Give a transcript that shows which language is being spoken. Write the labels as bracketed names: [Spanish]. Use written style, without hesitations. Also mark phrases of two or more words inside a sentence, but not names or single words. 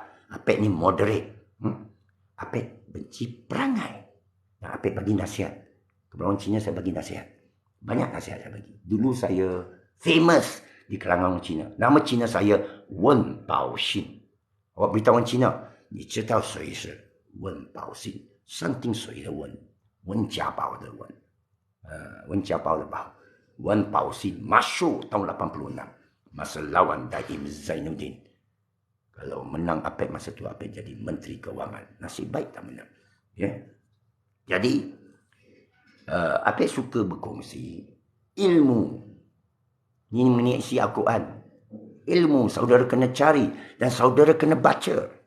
[Malay] Apek ni moderate. Apek benci perangai. Nah, Apek bagi nasihat. Kepada orang Cina saya bagi nasihat. Banyak nasihat saya bagi. Dulu saya famous di kalangan orang Cina. Nama Cina saya Wen Baoxin. Awak beritahu orang Cina, ni cerita [Chinese] 谁是 [Malay] Wen Baoxin. [Chinese] 山顶水的文，温家宝的文，温家宝的宝。 [Malay] Wen Baoxin masyhur tahun 86 masa lawan Daim Zainuddin. Kalau menang Apek masa tu, Apek jadi Menteri Kewangan. Nasib baik tak menang. Ya. Jadi, Apek suka berkongsi ilmu. Ini mengenai isi Al-Quran. Ilmu saudara kena cari dan saudara kena baca.